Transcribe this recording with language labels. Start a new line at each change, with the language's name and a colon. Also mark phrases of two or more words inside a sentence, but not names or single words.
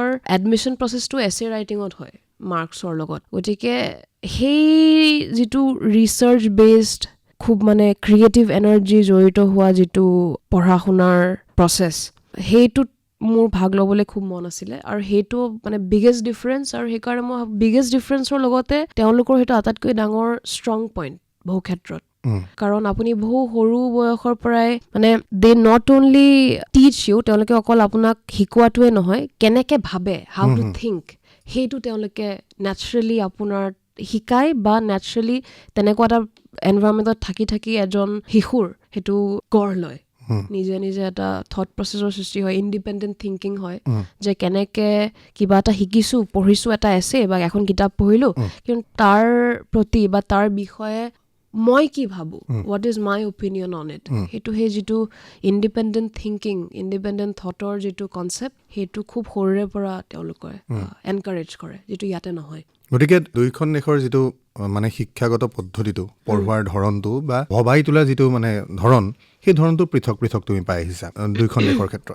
Assamese: এডমিশ্যন প্ৰচেছটো
English: essay writing
Assamese: হয় মাৰ্কছৰ লগত গতিকে সেই যিটো
English: research based
Assamese: খুব মানে
English: creative energy
Assamese: জড়িত হোৱা যিটো পঢ়া শুনাৰ প্ৰচেছ সেইটোত মোৰ ভাগ ল'বলৈ খুব মন আছিলে আৰু সেইটো মানে
English: biggest difference
Assamese: আৰু সেইকাৰণে মই
English: biggest difference
Assamese: লগতে তেওঁলোকৰ সেইটো আটাইতকৈ ডাঙৰ
English: strong point
Assamese: বহু ক্ষেত্ৰত কাৰণ আপুনি বহু সৰু বয়সৰ পৰাই মানে
English: they not only teach you
Assamese: তেওঁলোকে অকল আপোনাক শিকোৱাটোৱে নহয় কেনেকৈ ভাবে
English: how to think
Assamese: সেইটো তেওঁলোকে নেচাৰেলি আপোনাৰ শিকায় বা নেচাৰেলি তেনেকুৱা এটা এনভাইৰনমেণ্টত থাকি এজন শিশুৰ সেইটো গঢ় লয় নিজে নিজে এটা
English: thought process
Assamese: সৃষ্টি হয়
English: independent thinking
Assamese: হয় যে কেনেকৈ কিবা এটা শিকিছোঁ পঢ়িছোঁ এটা এছে বা এখন কিতাপ পঢ়িলোঁ কিন্তু তাৰ প্ৰতি বা তাৰ বিষয়ে মই কি ভাবোঁ,
English: what is my opinion on it,
Assamese: সেইটো সেই যিটো
English: independent thinking, independent thought
Assamese: যিটো কনচেপ্ট, সেইটো খুব সৰুৰে পৰা তেওঁলোকে এনকাৰেজ কৰে, যিটো ইয়াতে নহয়। গতিকে দুয়োখন দেশৰ যিটো মানে শিক্ষাগত পদ্ধতিটো, পঢ়োৱাৰ ধৰণটো বা ভবাই তোলা যিটো মানে ধৰণ, সেই ধৰণটো পৃথক পৃথক তুমি পাই আহিছা দুয়োখন দেশৰ ক্ষেত্ৰত।